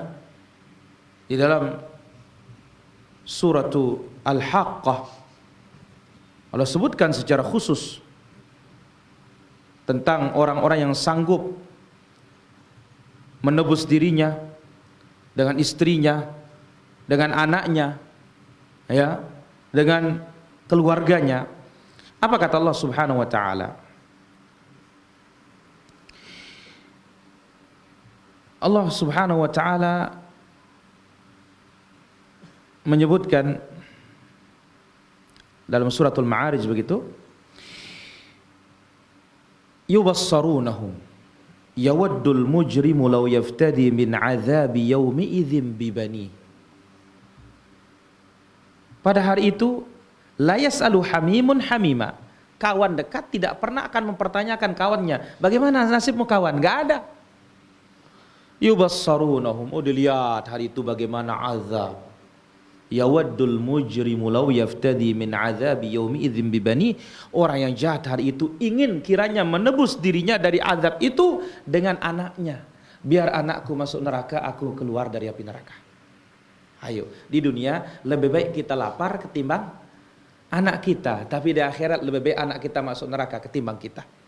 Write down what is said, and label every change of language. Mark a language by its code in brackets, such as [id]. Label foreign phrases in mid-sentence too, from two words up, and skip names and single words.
[id] Di dalam surah Al-Haqqah Allah sebutkan secara khusus tentang orang-orang yang sanggup menebus dirinya dengan istrinya, dengan anaknya, ya, dengan keluarganya. Apa kata Allah [ar] سبحانه وتعالى? [id] Allah [ar] سبحانه وتعالى [id] menyebutkan dalam suratul Ma'arij begitu, [ar] يبصرونهم يود المجرم لو يفتدي من عذاب يومئذ ببنيه. [id] Pada hari itu [ar] لا يسأل حميم حميما. [id] Kawan dekat tidak pernah akan mempertanyakan kawannya, bagaimana nasibmu kawan? Enggak ada. Yubassarunahum, oh dilihat hari itu bagaimana azab. [ar] يود المجرم لو يفتدي من عذاب يومئذ ببنيه. [id] Orang yang jahat hari itu ingin kiranya menebus dirinya dari azab itu dengan anaknya. Biar anakku masuk neraka, aku keluar dari api neraka. Ayo, di dunia lebih baik kita lapar ketimbang anak kita, tapi di akhirat lebih baik anak kita masuk neraka ketimbang kita.